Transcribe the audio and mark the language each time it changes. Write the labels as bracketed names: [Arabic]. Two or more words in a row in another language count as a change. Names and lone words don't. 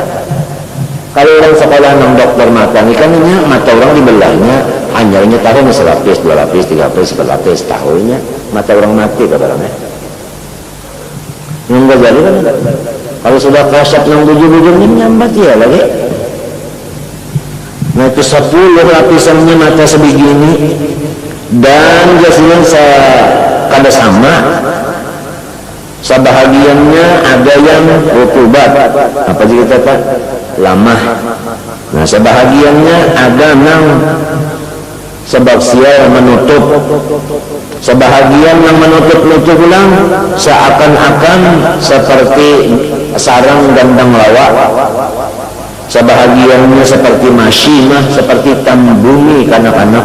[Banjar] Kalau orang sekolah nang dokter mata ini kan mata orang dibelahnya hanya tahu nih 1 lapis, 2 lapis, 3 lapis, 4 lapis, tahunya mata orang mati kadang-kadang. Imam Ghazali kan kalau sudah kasyaf yang bujur-bujurnya nyambat ya lagi. Nah itu 10 lapisannya mata sebegini, dan biasanya kada sama. Sebahagiannya ada yang rutubat, apa cerita Pak? Lamah. Nah sebahagiannya ada yang sebab sial menutup, sebahagian yang menutup-nutup ulang seakan-akan seperti sarang gandang lawak, sebahagiannya seperti masyimah, seperti tambumi kanak-kanak.